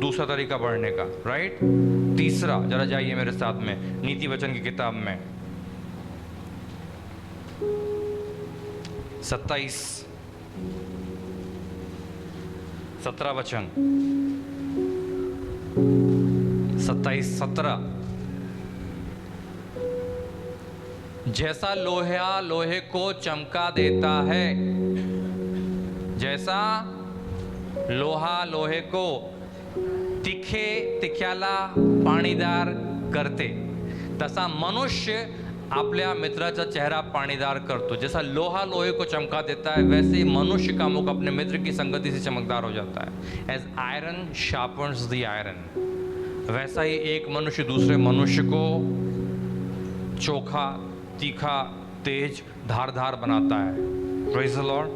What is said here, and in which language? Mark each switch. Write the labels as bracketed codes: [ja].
[hi] दूसरा तरीका बढ़ने का, राइट। तीसरा, जरा जाइए मेरे साथ में नीति वचन की किताब में 17 वचन, 27-17। जैसा लोहा लोहे को चमका देता है, जैसा [mr] लोहा लोहे को तिख्याला पाणीदार करते, तसा मनुष्य आपल्या मित्राचा चेहरा पाणीदार करतो. [hi] जैसा लोहा लोहे को चमका देता है, वैसे ही मनुष्य का मुख अपने मित्र की संगति से चमकदार हो जाता है. [en] as iron sharpens the iron, [hi] वैसा ही एक मनुष्य दूसरे मनुष्य को चोखा, तीखा, तेज, धारदार बनाता है. [en] Praise the Lord.